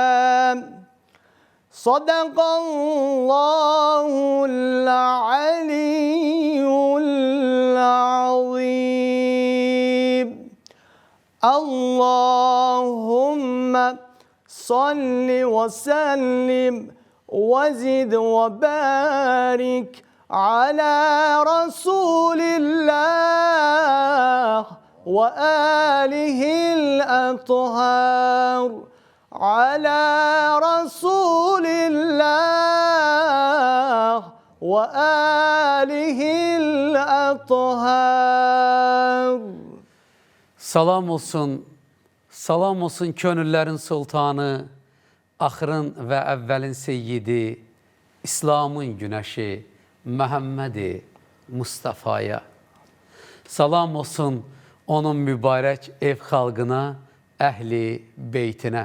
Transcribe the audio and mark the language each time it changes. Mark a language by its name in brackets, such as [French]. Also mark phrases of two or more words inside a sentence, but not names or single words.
[Arabic] صدق الله العلي العظيم. اللهم صل وسلم وزد وبارك على رسول الله وآله الأطهار على رسول الله وآله الأطهار ala Resulillah ve alihil athar. [Azerbaijani] Salam olsun könüllərin sultanı, axırın və əvvəlin seyyidi, İslamın günəşi, Məhəmmədi Mustafaya. Salam olsun onun mübarək ev xalqına, əhli beytinə.